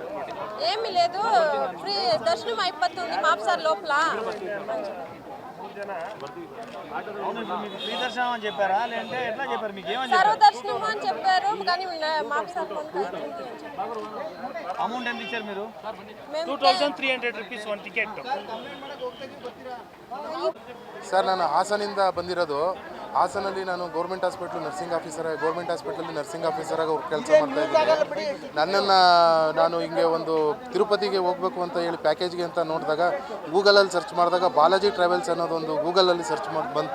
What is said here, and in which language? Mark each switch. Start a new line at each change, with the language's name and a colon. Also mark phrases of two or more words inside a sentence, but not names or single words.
Telugu: ఏమీ లేదు, ఫ్రీ దర్శనం అయిపోతుంది మాప్సార్ లోపల. ఫ్రీ దర్శనం అని చెప్పారా లేదంటే ఎట్లా చెప్పారు? మీకు ఏమని సర్వదర్శనం అని చెప్పారు కానీ మాప్సార్ అమౌంట్ ఎంత ఇచ్చారు మీరు?
Kannada: 2300 rupees ಒಂದು ಟಿಕೆಟ್. ಸರ್, ನಾನು ಹಾಸನಿಂದ ಬಂದಿರೋದು. ಹಾಸನಲ್ಲಿ ನಾನು
English: government nursing
Kannada: ಆಫೀಸರಾಗಿ ಕೆಲಸ ಮಾಡ್ತಾ ಇದ್ದೀನಿ. ನಾನು ಹಿಂಗೆ ಒಂದು ತಿರುಪತಿಗೆ ಹೋಗಬೇಕು ಅಂತ ಹೇಳಿ ಪ್ಯಾಕೇಜ್ಗೆ ಅಂತ ನೋಡಿದಾಗ ಗೂಗಲಲ್ಲಿ ಸರ್ಚ್ ಮಾಡಿದಾಗ ಬಾಲಾಜಿ ಟ್ರಾವೆಲ್ಸ್ ಅನ್ನೋದೊಂದು ಗೂಗಲಲ್ಲಿ ಸರ್ಚ್ ಮಾಡಿ ಬಂತು.